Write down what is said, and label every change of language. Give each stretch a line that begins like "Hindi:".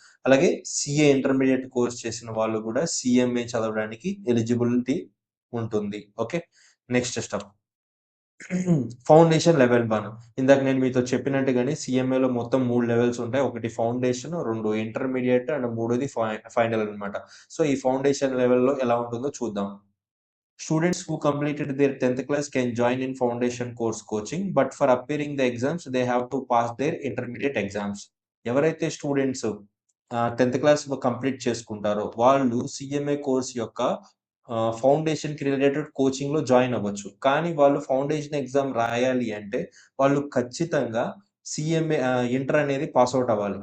Telugu: అలాగే CA intermediate course చేసిన వాళ్ళు కూడా సీఎంఏ చదవడానికి ఎలిజిబిలిటీ ఉంటుంది. Okay. Next step. Foundation level 1. ఇందాక నేను మీతో చెప్పినట్టుగానే సీఎంఏలో మొత్తం 3 లెవెల్స్ ఉంటాయి. ఒకటి ఫౌండేషన్, 2 ఇంటర్మీడియేట్ అండ్ మూడోది ఫైనల్ అన్నమాట. సో, ఈ ఫౌండేషన్ లెవెల్‌లో ఎలా ఉంటుందో చూద్దాం.
English: Students who completed their 10th class can join in foundation course coaching, but for appearing the exams, they have to pass their intermediate exams.
Telugu: ఎవరైతే స్టూడెంట్స్ 10th క్లాస్ కంప్లీట్ చేసుకుంటారో వాళ్ళు సీఎంఏ course యొక్క ఫౌండేషన్‌కి రిలేటెడ్ కోచింగ్‌లో జాయిన్ అవ్వచ్చు. కానీ వాళ్ళు foundation exam రాయాలి అంటే వాళ్ళు ఖచ్చితంగా ఇంటర్ అనేది పాస్ ఔట్ అవ్వాలి.